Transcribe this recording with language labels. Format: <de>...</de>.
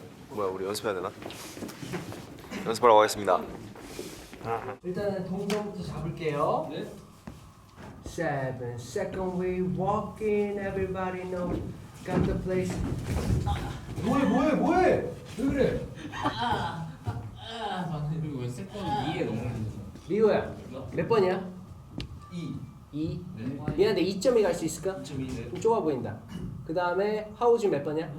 <ko>뭐야, 우리 연습해야 되나? 연습하러 가겠습니다. 일단은 동전부터 잡을게요. 네.</ko> <en>7 second we walk in everybody know got the place.</en> <ko>뭐해? 왜 그래? 그리고 왜 세컨 2에 넘어가는 거죠? 리오야 몇 번이야? 2. 2. 네. 미안한데 2점이 갈 수 있을까? 2.2네. 좀 좁아 보인다. 그 다음에 하우즈 몇 번이야?</ko>